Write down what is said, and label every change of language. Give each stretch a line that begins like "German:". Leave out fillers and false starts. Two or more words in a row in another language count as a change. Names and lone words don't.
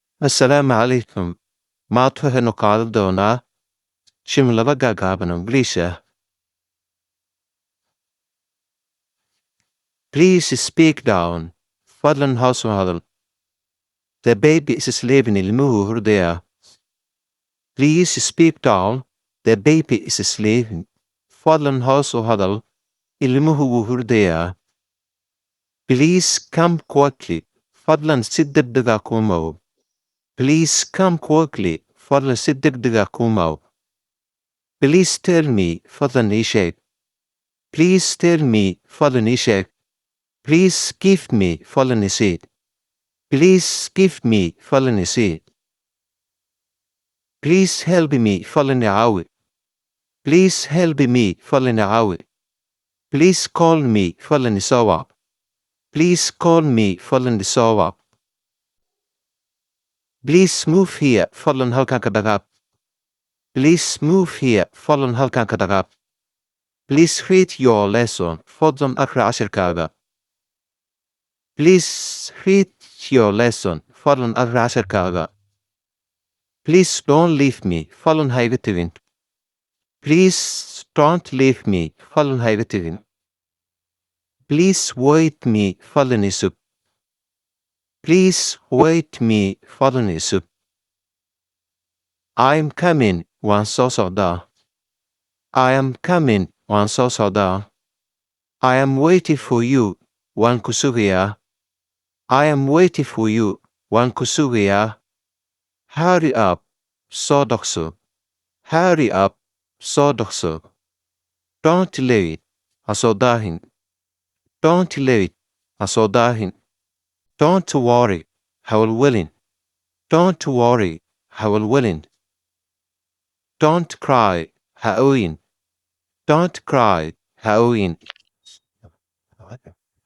Arabic: Assalaamu calaykum.
Somali: Maanta waxaynu qaadan doonaa jumlado gaagaaban oo Ingiriis ah.
English: Please speak down.
Somali: Fadlan hoos u hadal.
English: The baby is sleeping.
Somali: Ilmuhu hurdayaa.
English: Please speak down. The baby is sleeping.
Somali: Fadlan hoos u hadal. Ilmuhu wuu hurdayaa.
English: Please come quickly.
Somali: Fadlan si degdeg ah ku imow.
English: Please come quickly.
Somali: Fadlan si degdeg ah ku imow.
English: Please tell me.
Somali: Fadlan ii sheeg.
English: Please tell me.
Somali: Fadlan ii sheeg.
English: Please give me.
Somali: Fadlan ii sii.
English: Please give me.
Somali: Fadlan ii sii.
English: Please help me.
Somali: Fadlan ii caawi.
English: Please help me.
Somali: Fadlan ii caawi.
English: Please call me.
Somali: Fadlan ii soo wac.
English: Please call me.
Somali: Fadlan ii soo wac.
English: Please move here.
Somali: Fadlan halkan ka dhaqaaq.
English: Please move here.
Somali: Fadlan halkan ka dhaqaaq.
English: Please read your lesson.
Somali: Fadlan akhri cashirkaaga.
English: Please read your lesson.
Somali: Fadlan akhri cashirkaaga.
English: Please don't leave me.
Somali: Fadlan ha iga tegin.
English: Please don't leave me.
Somali: Fadlan ha iga tegin.
English: Please wait me.
Somali: Fadlan ii sug.
English: Please wait me.
Somali: Fadlan ii sug.
English: I'm coming.
Somali: Waan soo socdaa.
English: I am coming.
Somali: Waan soo socdaa.
English: I am waiting for you.
Somali: Waan ku sugayaa.
English: I am waiting for you.
Somali: Waan ku sugayaa.
English: Hurry up.
Somali: Soo dhaqso.
English: Hurry up.
Somali: Soo dhaqso.
English: Don't late.
Somali: Ha soo daahin.
English: Don't late.
Somali: Ha soo daahin.
English: Don't worry.
Somali: Ha walwalin.
English: Don't worry.
Somali: Ha walwalin.
English: Don't cry.
Somali: Ha ooyin.
English: Don't cry.
Somali: Ha ooyin.